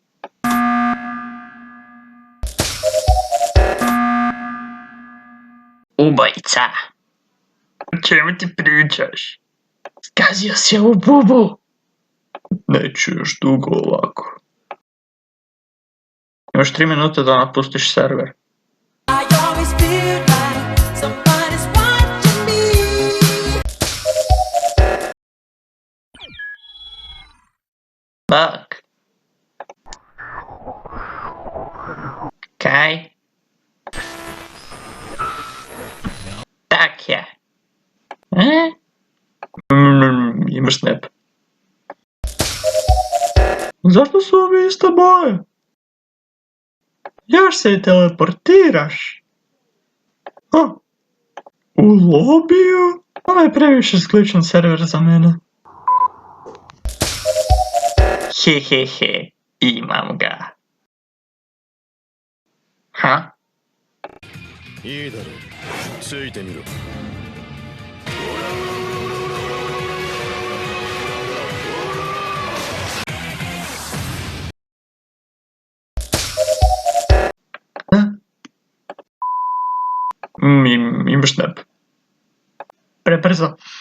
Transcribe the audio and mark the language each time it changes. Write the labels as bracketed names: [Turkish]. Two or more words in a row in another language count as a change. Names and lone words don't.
[Croatian] Ubojica. O čemu ti pričaš? Skazio si ovu bubu. Neću još dugo ovako. Imaš 3 minute da napustiš server. [English] I always feel like somebody's watching me. Bak. [Croatian] Kaj? Tak je. Imaš snap. Zašto su ovi iste boje? Još se i teleportiraš. U lobiju? Ovo je previše sličan server za mene. Hehehe, imam ga. Ha? [Japanese] いいだろう。ついてみろ。 [Croatian] Imaš snap. Prebrzo.